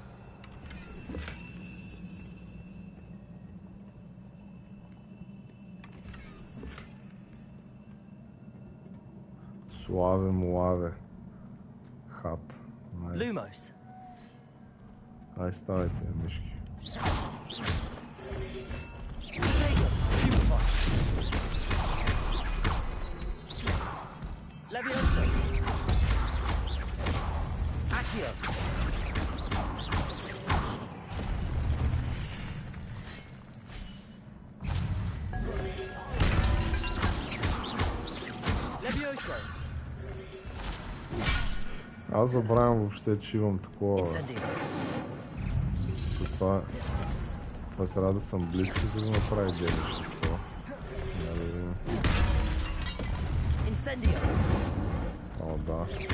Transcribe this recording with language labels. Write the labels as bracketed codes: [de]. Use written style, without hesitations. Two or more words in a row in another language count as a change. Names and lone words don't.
[bg] Славе млаве. Хат. Lumos. Ай, ставайте, мишки. Levioso. Accio. Levioso. Аз забравям въобще, че имам такова. Това трябва да съм близко, за да направи делище това. О, да.